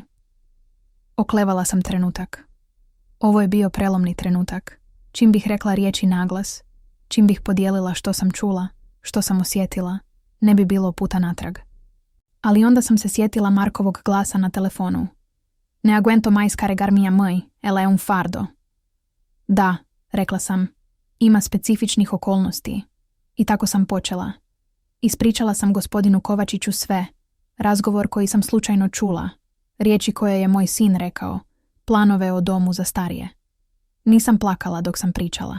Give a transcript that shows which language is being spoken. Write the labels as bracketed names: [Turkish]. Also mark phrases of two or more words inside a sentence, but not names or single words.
[Croatian] Oklevala sam trenutak. Ovo je bio prelomni trenutak. Čim bih rekla riječi naglas, čim bih podijelila što sam čula, što sam osjetila, ne bi bilo puta natrag. Ali onda sam se sjetila Markovog glasa na telefonu. [Portuguese] Ne aguento mais carregar minha mãe, ela é um fardo. [Croatian] Da, rekla sam, ima specifičnih okolnosti. I tako sam počela. Ispričala sam gospodinu Kovačiću sve, razgovor koji sam slučajno čula, riječi koje je moj sin rekao, planove o domu za starije. Nisam plakala dok sam pričala.